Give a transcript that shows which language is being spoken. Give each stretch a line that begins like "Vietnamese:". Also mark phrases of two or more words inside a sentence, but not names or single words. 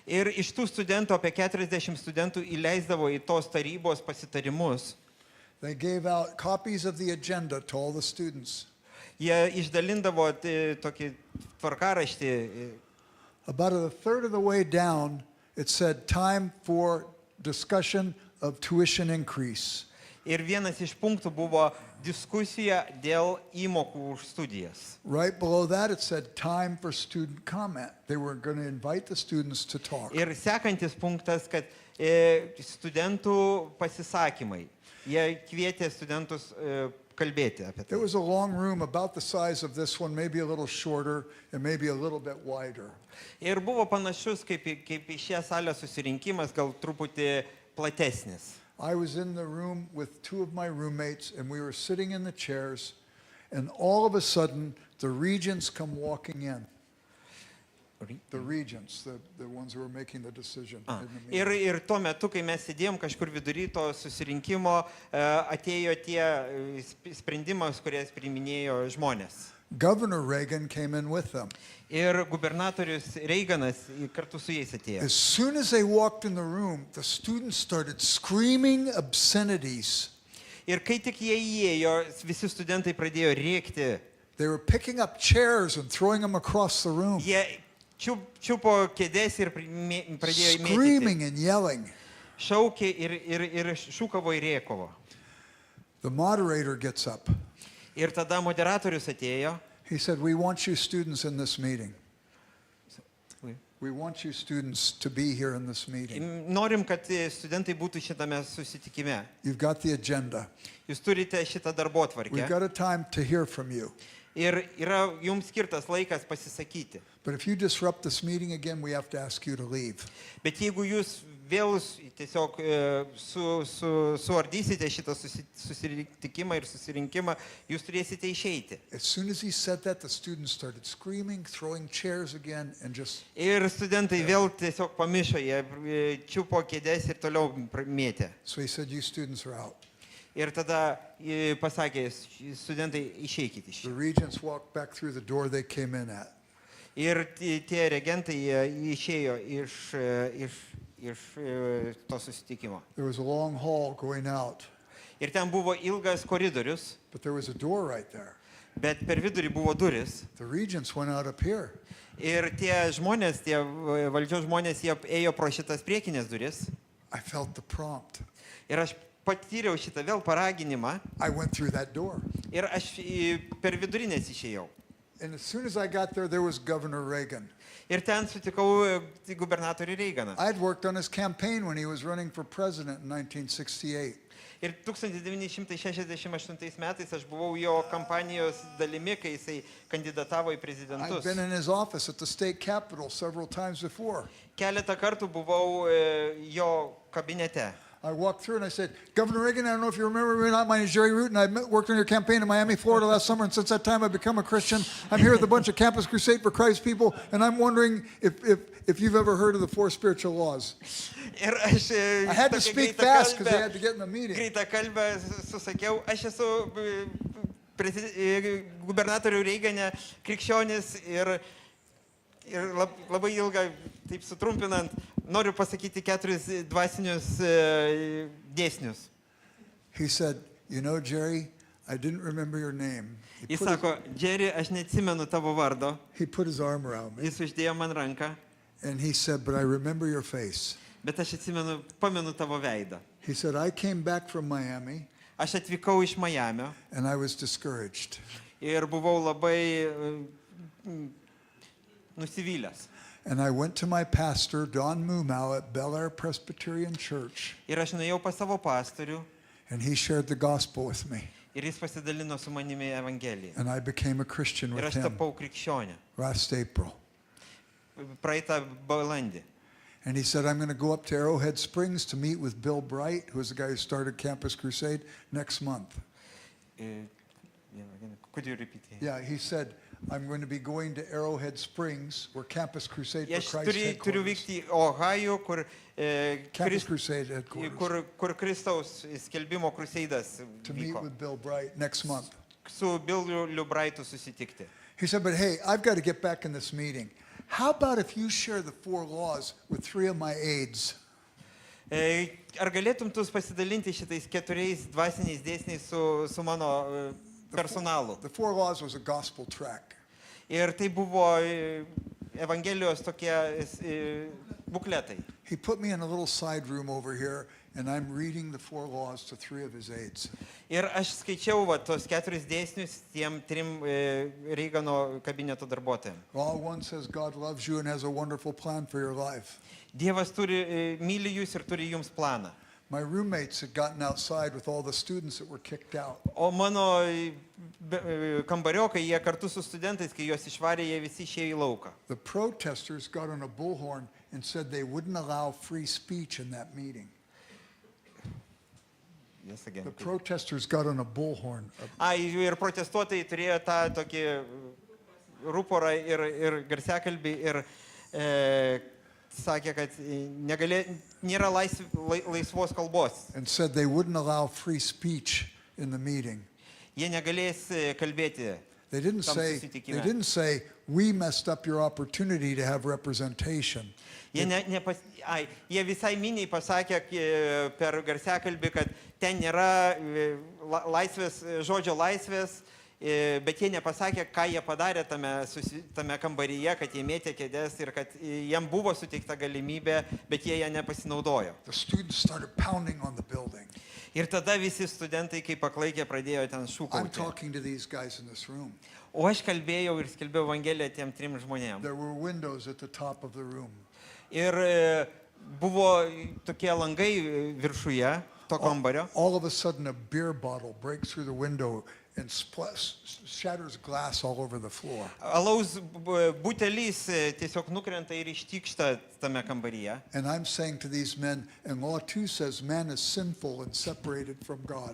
Lithuanian: Ir iš tų studentų, apie 40 studentų įleisdavo į tos tarybos pasitarimus.
English: They gave out copies of the agenda to all the students.
Lithuanian: Jie išdalindavo tokį tvarkaraštį.
English: About a third of the way down, it said time for discussion of tuition increase.
Lithuanian: Ir vienas iš punktų buvo diskusija dėl įmokų už studijas.
English: Right below that, it said time for student comment. They were going to invite the students to talk.
Lithuanian: Ir sekantis punktas, kad studentų pasisakymai. Jie kvietė studentus kalbėti apie
English: It
Lithuanian: tai.
English: was a long room about the size of this one, maybe a little shorter and maybe a little bit wider.
Lithuanian: Ir buvo panašus kaip į šią salę susirinkimas, gal truputį platesnis.
English: I was in the room with two of my roommates, and we were sitting in the chairs, and all of a sudden, the regents come walking in. The regents, the ones who were making the decision. In the meeting.
Lithuanian: Ir tuo metu, kai mes sėdėjom kažkur vidury to susirinkimo, atėjo tie sprendimas, kurias priiminėjo žmonės.
English: Governor Reagan came in with them.
Lithuanian: Ir gubernatorius Reiganas kartu su jais atėjo.
English: As soon as they walked in the room, the students started screaming obscenities.
Lithuanian: Ir kai tik jie įėjo, visi studentai pradėjo rėkti.
English: They were picking up chairs and throwing them across the room.
Lithuanian: Jie čiupo kėdės ir pradėjo įmėtyti.
English: Screaming and yelling.
Lithuanian: Šaukė ir šūkavo ir rėkovo.
English: The moderator gets up.
Lithuanian: Ir tada moderatorius atėjo.
English: He said, "We want you students in this meeting. We want you students to be here in this meeting.
Lithuanian: Norim, kad studentai būtų šitame susitikime.
English: You've got the agenda.
Lithuanian: Jūs turite šitą
English: We've
Lithuanian: darbotvarkę.
English: got a time to hear from you.
Lithuanian: Ir yra jums skirtas laikas pasisakyti.
English: But if you disrupt this meeting again, we have to ask you to leave."
Lithuanian: Bet jeigu jūs vėl tiesiog suardysite šitą susitikimą ir susirinkimą, jūs turėsite išeiti.
English: As soon as he said that, the students started screaming, throwing chairs again, and just
Lithuanian: Ir studentai vėl tiesiog pamišo, jie čiupo kėdės ir toliau mėtė.
English: so he said, "You students are out."
Lithuanian: Ir tada pasakė, studentai išeikite iš
English: The
Lithuanian: čia.
English: regents walked back through the door they came in at.
Lithuanian: Ir tie regentai jie išėjo iš to susitikimo.
English: There was a long hall going out,
Lithuanian: Ir ten buvo ilgas koridorius,
English: but there was a door right there.
Lithuanian: bet per vidurį buvo duris.
English: The regents went out up here.
Lithuanian: Ir tie žmonės, tie valdžios žmonės, jie ėjo pro šitas priekinės duris.
English: I felt the prompt.
Lithuanian: Ir aš patyriau šitą vėl paraginimą.
English: I went through that door.
Lithuanian: Ir aš per vidurinės išėjau.
English: And as soon as I got there was Governor Reagan.
Lithuanian: Ir ten sutikau gubernatorių Reiganą.
English: I had worked on his campaign when he was running for president in 1968.
Lithuanian: Ir 1968 metais aš buvau jo kampanijos dalimi, kai jisai kandidatavo į
English: I'd
Lithuanian: prezidentus.
English: been in his office at the state capitol several times before.
Lithuanian: Keletą kartų buvau jo kabinete.
English: I walked through and I said, "Governor Reagan, I don't know if you remember me or not. My name is Jerry Root, and I worked on your campaign in Miami, Florida last summer. And since that time, I've become a Christian. I'm here with a bunch of Campus Crusade for Christ people, and I'm wondering if you've ever heard of the 4 spiritual laws."
Lithuanian: Ir aš
English: I had to speak fast because they had to get in the meeting.
Lithuanian: greitą kalbą susakiau, aš esu gubernatorių Reigane krikščionis ir labai ilgą, taip sutrumpinant, noriu pasakyti 4 dvasinius dėsnius.
English: He said, "You know, Jerry, I didn't remember your name."
Lithuanian: Jis sako, Jerry, aš neatsimenu tavo vardo.
English: He put his arm around me,
Lithuanian: Jis uždėjo man ranką,
English: and he said, "But I remember your face."
Lithuanian: bet aš pamenu tavo veidą.
English: He said, "I came back from Miami,
Lithuanian: Aš atvykau iš Majamio
English: and I was discouraged.
Lithuanian: ir buvau labai nusivylęs.
English: And I went to my pastor, Don Mumau, at Bel Air Presbyterian Church,
Lithuanian: Ir aš nuėjau pas savo pastorių
English: and he shared the gospel with me.
Lithuanian: ir jis pasidalino su manimi Evangeliją.
English: And I became a Christian
Lithuanian: Ir
English: with
Lithuanian: aš
English: him
Lithuanian: tapau krikščionė
English: last April.
Lithuanian: praeitą balandį.
English: And he said, "I'm going to go up to Arrowhead Springs to meet with Bill Bright, who is the guy who started Campus Crusade, next month." Could you repeat? Yeah, he said, "I'm going to be going to Arrowhead Springs, where Campus Crusade for
Lithuanian: Aš
English: Christ
Lithuanian: turiu
English: headquarters.
Lithuanian: vykti į Ohio,
English: Campus Crusade headquarters.
Lithuanian: kur Kristaus skelbimo kruseidas
English: To meet
Lithuanian: vyko.
English: with Bill Bright next month.
Lithuanian: Su Billu Liubraitu susitikti.
English: He said, "But hey, I've got to get back in this meeting. How about if you share the 4 laws with 3 of my aides?
Lithuanian: Ar galėtum tu pasidalinti šitais 4 dvasiniais dėsniais su mano personalu?
English: The 4 laws was a gospel tract.
Lithuanian: Ir tai buvo Evangelijos tokie bukletai.
English: He put me in a little side room over here, and I'm reading the 4 laws to 3 of his aides.
Lithuanian: Ir aš skaičiau tos 4 dėsnius tiem 3 Reigano kabineto darbuotojams.
English: Law 1 says God loves you and has a wonderful plan for your life.
Lithuanian: Dievas myli jūs ir turi jums planą.
English: My roommates had gotten outside with all the students that were kicked out.
Lithuanian: O mano kambariokai, jie kartu su studentais, kai juos išvarė, jie visi išėjo į lauką.
English: The protesters got on a bullhorn and said they wouldn't allow free speech in that meeting. Yes, again. The protesters got on a bullhorn.
Lithuanian: Ir protestuotojai turėjo tą tokį ruporą ir garsiakalbį ir sakė, kad nėra laisvos kalbos.
English: And said they wouldn't allow free speech in the meeting.
Lithuanian: Jie negalės kalbėti.
English: They didn't say we messed up your opportunity to have representation.
Lithuanian: Jie visai miniai pasakė per garsiakalbį, kad ten nėra žodžio laisvės, bet jie nepasakė, ką jie padarė tame kambaryje, kad jie mėtė kėdės ir kad jiem buvo suteikta galimybė, bet jie ją nepasinaudojo.
English: The students started pounding on the building.
Lithuanian: Ir tada visi studentai, kaip paklaikė, pradėjo ten
English: I'm
Lithuanian: šūkauti.
English: talking to these guys in this room.
Lithuanian: O aš kalbėjau ir skelbiau Evangeliją tiem 3 žmonėms.
English: There were windows at the top of the room.
Lithuanian: Ir buvo tokie langai viršuje to kambario.
English: All of a sudden a beer bottle breaks through the window and shatters glass all over the floor.
Lithuanian: Alaus butelis tiesiog nukrenta ir ištykšta tame kambaryje.
English: And I'm saying to these men, and law 2 says man is sinful and separated from God.